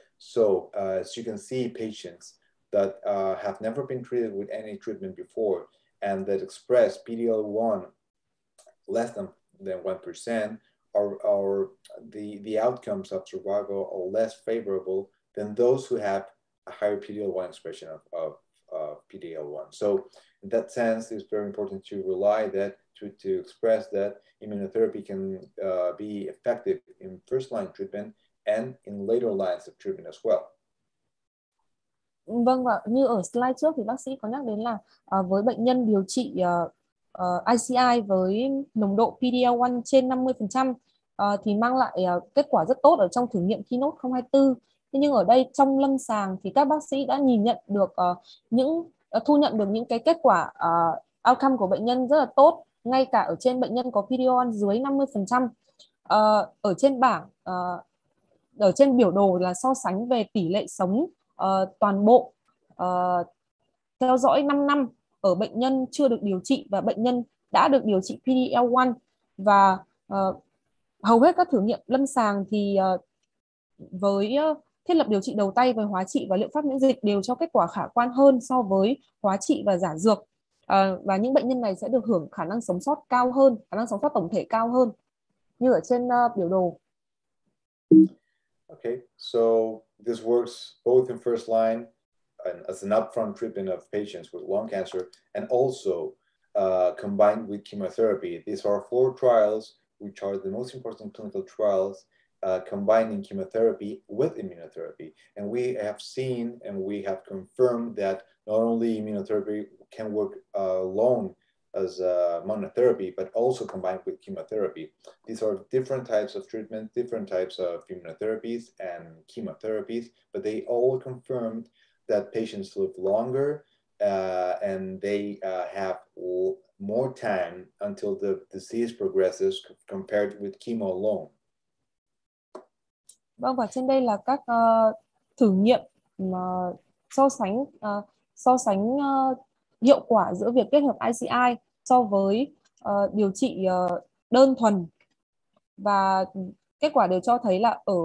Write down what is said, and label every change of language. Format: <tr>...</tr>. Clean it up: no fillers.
<en>So as you can see, patients that have never been treated with any treatment before and that express PD-L1 less than 1%, the outcomes of survival are less favorable than those who have a higher PD-L1 expression of PD-L1. So in that sense, it's very important to rely that to express that immunotherapy can be effective in first-line treatment and in later lines of treatment as well.</en> <vi>Vâng, và như ở slide trước thì bác sĩ có nhắc đến là với bệnh nhân điều trị ICI với nồng độ PD-L1 trên 50% thì mang lại kết quả rất tốt ở trong thử nghiệm Keynote 024. Thế nhưng ở đây trong lâm sàng thì các bác sĩ đã nhìn nhận được thu nhận được những cái kết quả outcome của bệnh nhân rất là tốt, ngay cả ở trên bệnh nhân có PD-L1 dưới 50%. Ở trên bảng, ở trên biểu đồ là so sánh về tỷ lệ sống toàn bộ theo dõi 5 năm ở bệnh nhân chưa được điều trị và bệnh nhân đã được điều trị PD-L1, và hầu hết các thử nghiệm lâm sàng thì với thiết lập điều trị đầu tay với hóa trị và liệu pháp miễn dịch đều cho kết quả khả quan hơn so với hóa trị và giả dược. Và những bệnh nhân này sẽ được hưởng khả năng sống sót cao hơn, khả năng sống sót tổng thể cao hơn như ở trên biểu đồ.</vi> <en>Okay, so this works both in first line and as an upfront treatment of patients with lung cancer, and also combined with chemotherapy. These are 4 trials, which are the most important clinical trials combining chemotherapy with immunotherapy. And we have seen and we have confirmed that not only immunotherapy can work alone as monotherapy, but also combined with chemotherapy. These are different types of treatment, different types of immunotherapies and chemotherapies, but they all confirmed that patients live longer and they have more time until the disease progresses compared with chemo alone.</en> <vi>Vâng, và trên đây là các thử nghiệm mà so sánh hiệu quả giữa việc kết hợp ICI so với điều trị đơn thuần, và kết quả đều cho thấy là</vi>